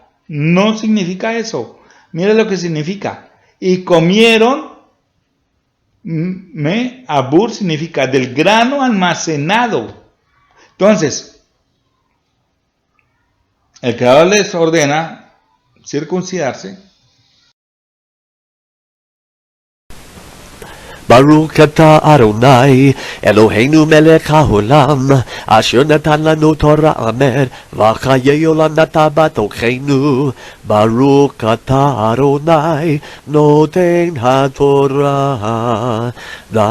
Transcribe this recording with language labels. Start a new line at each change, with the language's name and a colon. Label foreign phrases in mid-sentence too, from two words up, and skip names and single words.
Spanish: No significa eso. Mira lo que significa. Y comieron, abur significa del grano almacenado. Entonces, el Creador les ordena circuncidarse.
Hebrew: ברוך אתה אדוני, אלוהינו מלך העולם, אשר נתן לנו תורת אמת, וחיי עולם נתן בתוכנו. ברוך אתה אדוני, נותן התורה.